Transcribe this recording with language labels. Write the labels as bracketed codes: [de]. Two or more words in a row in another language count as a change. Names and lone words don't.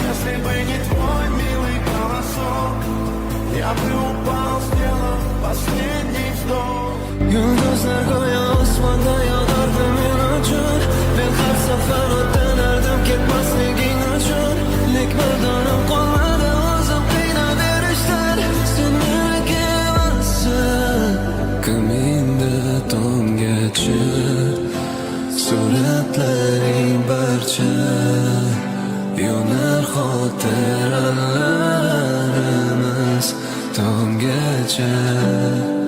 [ru] если бы не твой милый голосок, я бы упал, сделав последний вздох. [uz] Yulduzlar go'yo osmonda yog'ardi men uchun. Men har safar o'tganardim ketmasliging uchun. Lek bir donim qolmadi o'zim qiynaverishdan. Sen meniki emassan, ko'nglimda tomgacha suratlaring barcha yonar xotiralarimiz tomgacha.